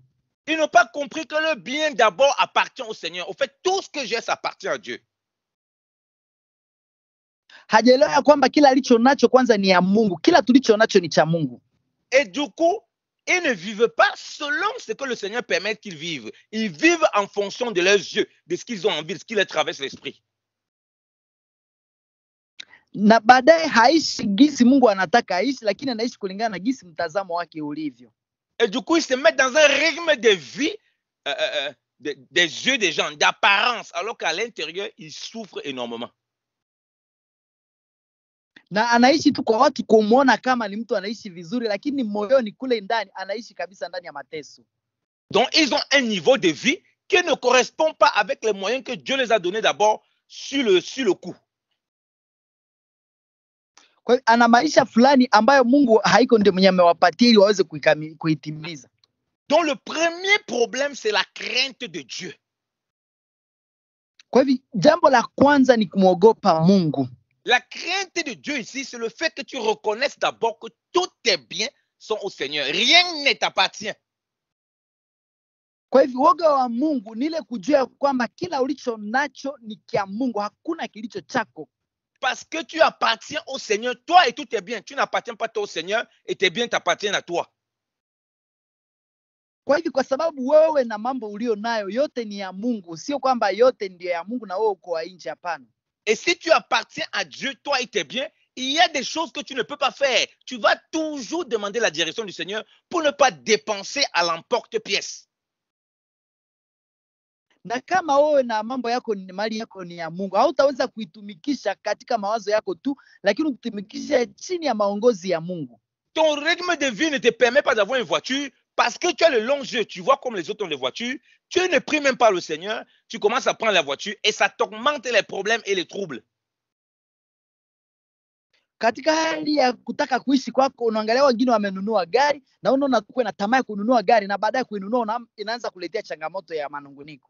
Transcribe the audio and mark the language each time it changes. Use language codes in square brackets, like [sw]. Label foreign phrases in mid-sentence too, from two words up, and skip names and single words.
[fr] Ils n'ont pas compris que le bien d'abord appartient au Seigneur. Au fait, tout ce que j'ai, ça appartient à Dieu. [sw] Hajaelewa kwamba kila alicho nacho kwanza ni ya Mungu. Kila tulicho nacho ni cha Mungu. [fr] Et du coup, ils ne vivent pas selon ce que le Seigneur permet qu'ils vivent. Ils vivent en fonction de leurs yeux, de ce qu'ils ont envie, de ce qui leur traverse l'esprit. [sw] Na baadaye haishi gisi Mungu anataka aishi, lakini anaishi kulingana na gisi mtazamo wake ulivyo. [fr] Et du coup, ils se mettent dans un rythme de vie des yeux des gens, d'apparence, alors qu'à l'intérieur, ils souffrent énormément. [sw] Na anaishi tu kwa watu kumuona kama ni mtu anaishi vizuri, lakini moyoni kule ndani anaishi kabisa ndani ya mateso. [fr] Donc, ils ont un niveau de vie qui ne correspond pas avec les moyens que Dieu les a donnés d'abord sur le coup. [sw] Kwa hiyo ana maisha fulani ambayo Mungu haiko ndio mwenye amewapatia ili waweze kuitimiza. [fr] Donc, le premier problème, c'est la crainte de Dieu. [sw] Kwa hivyo jambo la kwanza ni kumwogopa Mungu. [fr] La crainte de Dieu ici, c'est le fait que tu reconnaisses d'abord que tous tes biens sont au Seigneur. Rien ne t'appartient. [sw] Kwa hivyo woga wa Mungu ni ile kujua kwamba kila ulicho nacho ni kia Mungu, hakuna kilicho chako. [fr] Parce que tu appartiens au Seigneur, toi et tous tes biens. Tu n'appartiens pas toi au Seigneur et tes biens t'appartiennent à toi. [sw] Kwa hivyo kwa sababu wewe na mambo ulio nayo yote ni ya Mungu, sio kwamba yote ndio ya Mungu na wewe uko wa nje, hapana. [fr] Et si tu appartiens à Dieu, toi et tes biens, il y a des choses que tu ne peux pas faire. Tu vas toujours demander la direction du Seigneur pour ne pas dépenser à l'emporte-pièce. [sw] Na kama wewe na mambo yako ni mali yako ni ya Mungu, hautaweza kuitumikisha katika mawazo yako tu, lakini utumikishe chini ya maongozi ya Mungu. [fr] Ton rythme de vie ne te permet pas d'avoir une voiture parce que tu as le long jeu. Tu vois comme les autres ont des voitures. Tu ne pries même pas le Seigneur. Tu commences à prendre la voiture et ça t'augmente les problèmes et les troubles. [sw] Katika hali ya kutaka kuishi kwako, unaangalia wengine wamenunua gari na unaona uko na tamaa ya kununua gari na baadaye kuinunua inaanza kuletea changamoto ya manunguniko.